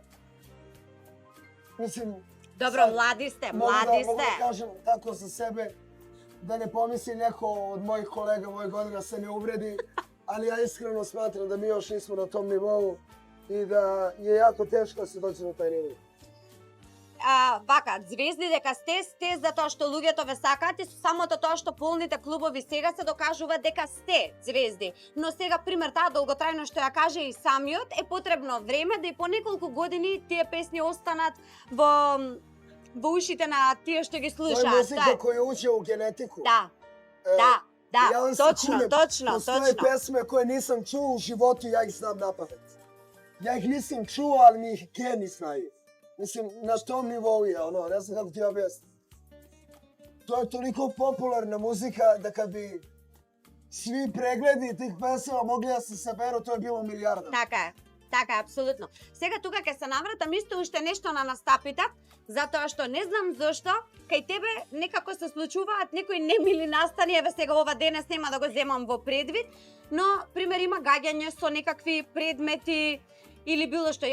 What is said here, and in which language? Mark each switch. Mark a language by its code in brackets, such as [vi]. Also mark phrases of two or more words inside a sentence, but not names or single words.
[sr] Mislim... Dobro, mladi ste. Mogu da kažem tako za sebe, da ne pomisli neko od mojih kolega mojih godina se ne uvredi, ali ja iskreno smatram da mi još nismo na tom nivou i da je jako teško da se dođe na taj nivou. [mk] Вака, звезди дека сте затоа што луѓето ве сакаат и самото тоа што полните клубови сега се докажува дека сте звезди. Но сега, пример, таа долготрајно што ја каже и самиот, е потребно време да и по неколку години тие песни останат во ушите на тие што ги слушаат. Тоа е музика која [sr] уđe u genetiku. [mk] Да, точно. [sr] Постоje pesme koje nisam čuo u životu, ja ih znam napamet. Ja ih nisam čuo, ali mi ih geni znaju. Mislim, na tom nivou je, ne znam kako ti objasnim. To je toliko popularna muzika da kad bi svi pregledi tih pesama mogli da se saberu, to je bilo milijarda. [mk] Така е, апсолутно. Сега тука ќе се навратам исто уште нешто на настапите, затоа што не знам зошто, кај тебе некако се случуваат некои немили настани, еве сега ова денес нема да го земам во предвид, но, пример, има гаѓање со некакви предмети или било што.